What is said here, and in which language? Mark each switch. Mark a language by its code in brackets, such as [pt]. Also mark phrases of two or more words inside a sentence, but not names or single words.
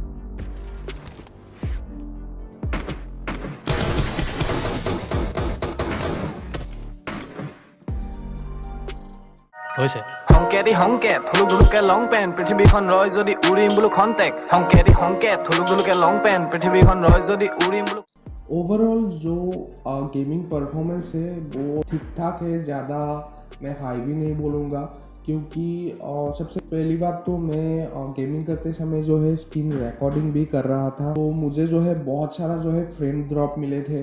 [as] হংকে থুলুক ধুলুকে লং পেন পৃথিৱীখন ৰয় যদি উৰিম বোলো খন্তেক হংকে থুলুক ধুলুকে লং পেন পৃথিৱীখন ৰয় যদি উৰিম বোলো। [hi] ओवरऑल जो [en] gaming performance [hi] है वो ठीक ठाक है, ज़्यादा मैं हाई भी नहीं बोलूँगा, क्योंकि सबसे पहली बात तो मैं गेमिंग करते समय जो है [en] screen recording [hi] भी कर रहा था, तो मुझे जो है बहुत सारा जो है [en] frame drop [hi] मिले थे।